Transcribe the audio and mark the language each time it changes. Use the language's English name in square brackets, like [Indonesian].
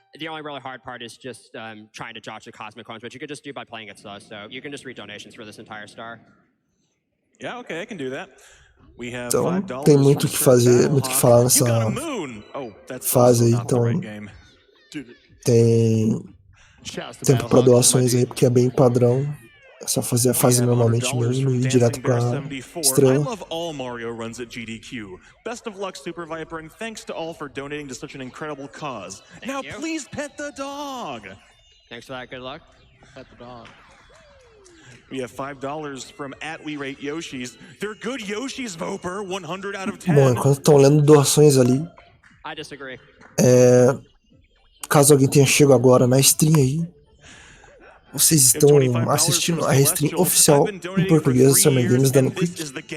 [English] The only really hard part is just trying to dodge the cosmic coins, which you could just do by playing it slow. So you can just read donations for this entire star. Yeah, okay, I can do that. [Portuguese] Então tem muito o que fazer, muito o que falar nessa fase aí, então tem tempo para doações aí, porque é bem padrão. É só fazer a fase normalmente mesmo e ir direto pra estrela. [English] I love all Mario runs at GDQ. Best of luck, Super Viper, and thanks to all for donating to such an incredible cause. Now please pet the dog. Thanks for that. Good luck. Pet the dog. We have $5 from @WeRateYoshis. They're good Yoshis, Voper. 100 out of 10. [Portuguese] Bom, enquanto estão lendo doações ali, [English] I disagree. [Portuguese] caso alguém tenha chegado agora na stream aí, vocês estão assistindo a Restream oficial em português da Summer Games dando Quick.